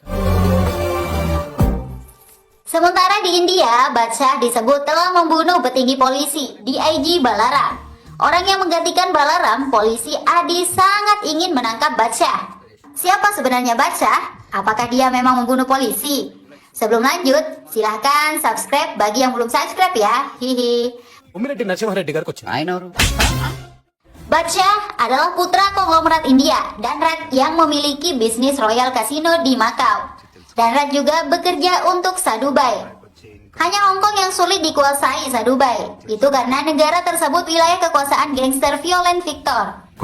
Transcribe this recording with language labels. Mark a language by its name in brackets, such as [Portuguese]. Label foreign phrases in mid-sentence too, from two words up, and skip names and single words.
[Indonesian] Sementara di India, Badshah disebut telah membunuh petinggi polisi, DIG Balaram. Orang yang menggantikan Balaram, polisi Adi, sangat ingin menangkap Badshah. Siapa sebenarnya Badshah? Apakah dia memang membunuh polisi? Sebelum lanjut, silahkan subscribe bagi yang belum subscribe ya. Hihi. [Telugu] ఉమ్మిరెడ్డి నరసింహారెడ్డి గారికి వచ్చింది. ఆయన ఎవరు? [Indonesian] Badshah adalah putra konglomerat India dan Red yang memiliki bisnis Royal Casino di Macau. Dan Red juga bekerja untuk Sadhubai. Hanya Hong Kong yang sulit dikuasai Sadhubai. Itu karena negara tersebut wilayah kekuasaan gangster Violent Victor.